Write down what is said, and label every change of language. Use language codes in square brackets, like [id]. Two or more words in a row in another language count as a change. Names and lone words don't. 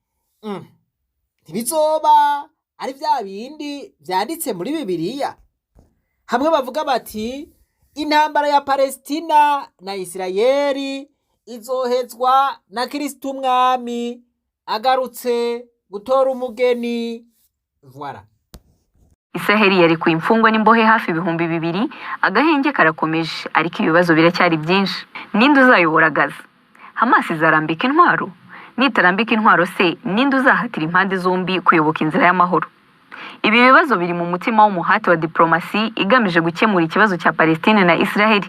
[rn] ntibizoba ari vya bindi vyanditse muri Bibiliya, hamwe bavuga bati intambara ya Palestina na Isirayeli izohezwa na Kristo umwami agarutse gutora umugeni. Voilà. [rw] Isiraheli yari ku imfungwa n'imbohe hafi ibihumbi 2,000, agahenge karakomeje, ariko ibibazo biracyari byinshi. Ninde uzayobora Gaza? Hamas izarambika intwaro? Nitarambika intwaro se, ninde uzahatira impande zombi kuyoboka inzira y'amahoro? Ibi bibazo biri mu mutima w'umuhati wa diplomasi igamije gukemura ikibazo cya Palestine na Isiraheli.